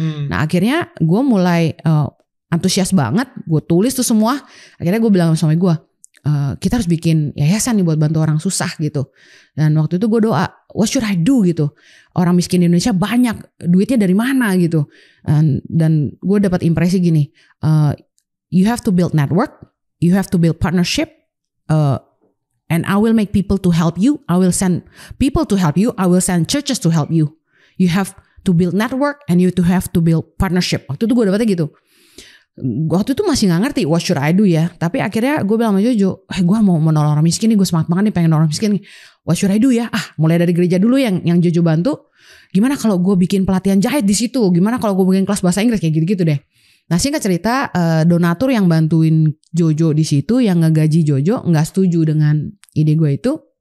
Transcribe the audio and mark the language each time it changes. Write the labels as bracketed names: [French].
[Indonesian] Nah akhirnya gue mulai antusias banget, gue tulis tuh semua. Akhirnya gue bilang sama suami gue, kita harus bikin yayasan nih buat bantu orang susah gitu. Dan waktu itu gue doa, [English] what should I do [Indonesian] gitu. Orang miskin di Indonesia banyak, duitnya dari mana gitu. Dan gue dapat impresi gini, [English] you have to build network, you have to build partnership, and I will make people to help you. I will send people to help you. I will send churches to help you. You have to build network and you have to build partnership. [Indonesian] Waktu itu gue dapetnya gitu. Waktu itu masih gak ngerti [English] what should I do [Indonesian] ya. Tapi akhirnya gue bilang sama Jojo, gue mau menolong orang miskin nih. Gue semangat banget nih pengen nolong orang miskin nih. [English] What should I do [Indonesian] ya? Mulai dari gereja dulu yang Jojo bantu. Gimana kalau gue bikin pelatihan jahit di situ? Gimana kalau gue bikin kelas bahasa Inggris kayak gitu-gitu deh. Nah singkat cerita donatur yang bantuin Jojo di situ, yang ngegaji Jojo nggak setuju dengan ide gue itu.